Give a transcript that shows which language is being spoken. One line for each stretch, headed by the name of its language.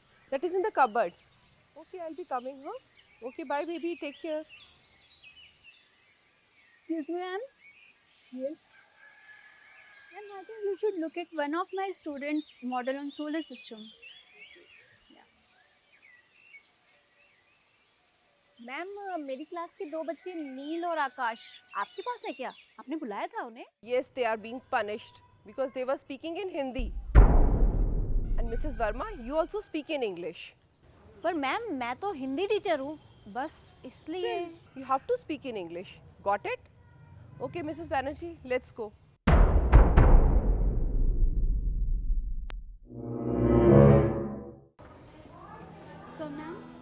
English: That is in the cupboard. Okay, I'll be coming, huh? Okay, bye baby, take care. Excuse me, ma'am. Yes. Ma'am, I think you should look at one of my students' model on solar system.
Hindi: Ma'am मेरी class के 2 बच्चे नील और आकाश आपके पास है क्या? आपने बुलाया था उन्हें?
English: Yes, they are being punished because they were speaking in Hindi. And Mrs. Verma, you also speak in English.
Hindi: पर मैम मैं तो हिंदी टीचर हूँ, बस इसलिए।
English: You have to speak in English. Got it? Okay, Mrs. Banerjee, let's go. Come, ma'am.